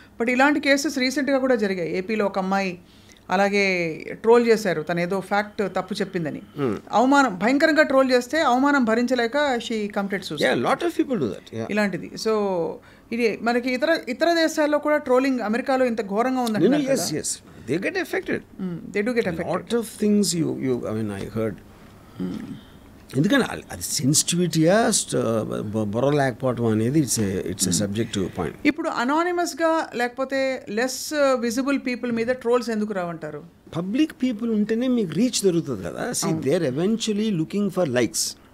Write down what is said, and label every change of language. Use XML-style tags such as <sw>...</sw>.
<te>But ఇలాంటి cases రీసెంట్గా కూడా జరిగాయి. ఏపీలో ఒక అమ్మాయి అలాగే ట్రోల్ చేశారు, తను ఏదో ఫ్యాక్ట్ తప్పు చెప్పిందని. అవమానం భయంకరంగా ట్రోల్ చేస్తే అవమానం భరించలేక</te> <en>She committed suicide. Lot of people do that.</en> <te>ఇలాంటిది. సో ఇది మనకి ఇతర దేశాల్లో కూడా ట్రోలింగ్ అమెరికాలో ఇంత ఘోరంగా ఉందండి.</te> <en>They get affected. They do get affected. Lot of things I mean I heard.</en> <te>ఎందుకంటే అది సెన్సిటివిటీయా బొర లేకపోవడం అనేది</te> <en>It's a subjective point.</en> <te>ఇప్పుడు అనానిమస్గా లేకపోతే లెస్ విజిబుల్ పీపుల్ మీద ట్రోల్స్ ఎందుకు రావంటారు? పబ్లిక్ పీపుల్ ఉంటేనే మీకు రీచ్ దొరుకుతుంది కదా.</te> <en>See they are eventually looking for likes.</en>